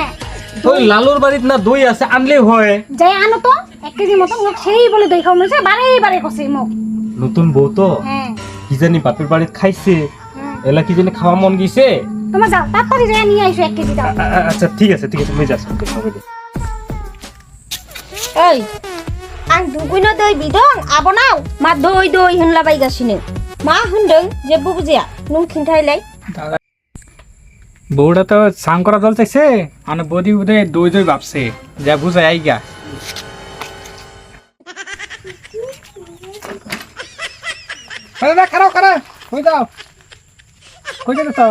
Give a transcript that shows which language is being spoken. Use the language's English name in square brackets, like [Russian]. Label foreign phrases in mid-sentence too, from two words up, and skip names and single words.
[Rangpuri] ওই লালুর বাড়িত না দই আছে, আনলে হয়। যাই আনো তো 1 কেজি মতো মোক সেই বলে দই খাওয়া মনে বারে বারে কছে মোক নতুন বউ তো হ্যাঁ কি জানি বাপের বাড়িত খাইছে, হ্যাঁ। এলা কি জানি খাওয়া মন গেছে। তোমার যাও তাড়াতাড়ি যাই নিয়ে আইসো 1 কেজি দাও আচ্ছা ঠিক আছে মুই যাচ্ছি। [Bodo] ओइ आं दुगैनो दै बिदों आब'नाव मा दै होनलाबायगासिनो मा होनदों जेबो बुजिया नों खिन्थायलाय [Rangpuri] বউটা তো সাং করা জল চাইছে, আর বৌদি বোধ দই দই ভাবছে, যা বুঝাই আই গা। খারাপ কই যাও, কই যাও তো?